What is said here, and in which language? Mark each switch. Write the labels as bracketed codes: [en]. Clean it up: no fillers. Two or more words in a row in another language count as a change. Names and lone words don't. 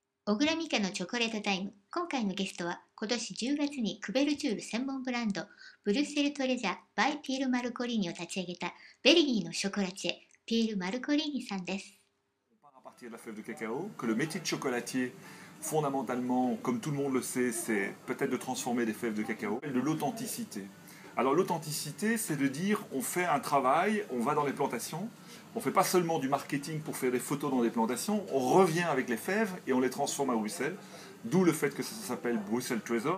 [ja] 小倉美香のチョコレートタイム。今回のゲストは今年10月にクベルチュール専門ブランドブルッセルトレジャー by ピエール・マルコリーニを立ち上げたベルギーのショコラティエピエール・マルコリーニさんです。 [fr] À partir de la fève de cacao, que le métier de chocolatier, fondamentalement, comme tout le monde le sait, c'est peut-être de transformer des fèves de cacao, de l'authenticité. Alors l'authenticité, c'est de dire on fait un travail, on va dans les plantations, on ne fait pas seulement du marketing pour faire des photos dans des plantations, on revient avec les fèves et on les transforme à Bruxelles, d'où le fait que ça s'appelle Bruxelles Trésor.